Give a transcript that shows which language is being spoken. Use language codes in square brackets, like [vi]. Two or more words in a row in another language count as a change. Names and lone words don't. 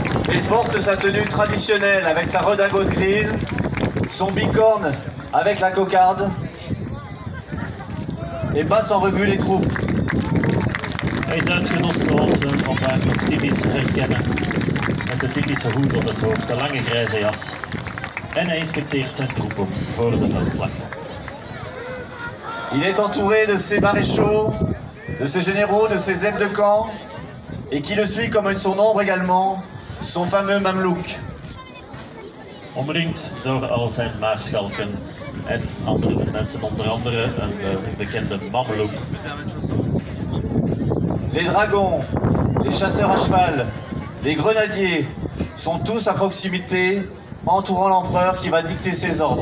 [fr] Il porte sa tenue traditionnelle avec sa redingote grise, son bicorne avec la cocarde et passe en revue les troupes. [nl] Hij is uitgedost zoals we hem vandaag nog typisch herkennen. Met de typische hoed op het hoofd, de lange grijze jas. En hij inspecteert zijn troepen voor de veldslag. [fr] Il est entouré de ses maréchaux, de ses généraux, de ses aides de camp, et qui le suit comme in son ombre également, son fameux mamelouk. [nl] Omringd door al zijn maarschalken en andere mensen, onder andere een bekende mameloek. [fr] Les dragons, les chasseurs à cheval, les grenadiers sont tous à proximité, entourant l'empereur qui va dicter ses ordres.